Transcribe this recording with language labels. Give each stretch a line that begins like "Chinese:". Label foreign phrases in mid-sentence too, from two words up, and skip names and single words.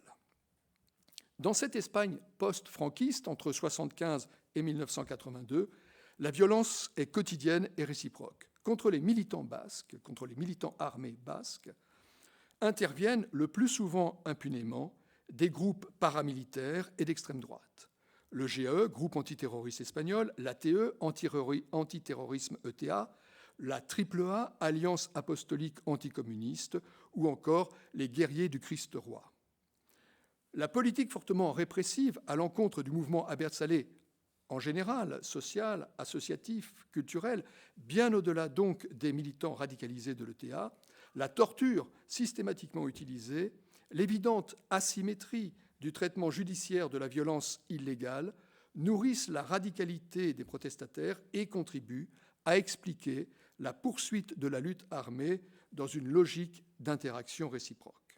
French: Dans cette Espagne post-franquiste, entre 1975 et 1982, la violence est quotidienne et réciproque. Contre les militants basques, contre les militants armés basques, interviennent le plus souvent impunément des groupes paramilitaires et d'extrême droite. Le GAE, groupe antiterroriste espagnol, l'ATE, antiterrorisme ETA, la AAA, Alliance apostolique anticommuniste, ou encore les guerriers du Christ roi. La politique fortement répressive à l'encontre du mouvement Abertzale en général, social, associatif, culturel, bien au-delà donc des militants radicalisés de l'ETA, la torture systématiquement utilisée, l'évidente asymétrie du traitement judiciaire de la violence illégale nourrissent la radicalité des protestataires et contribuent à expliquer la poursuite de la lutte armée dans une logique d'interaction réciproque.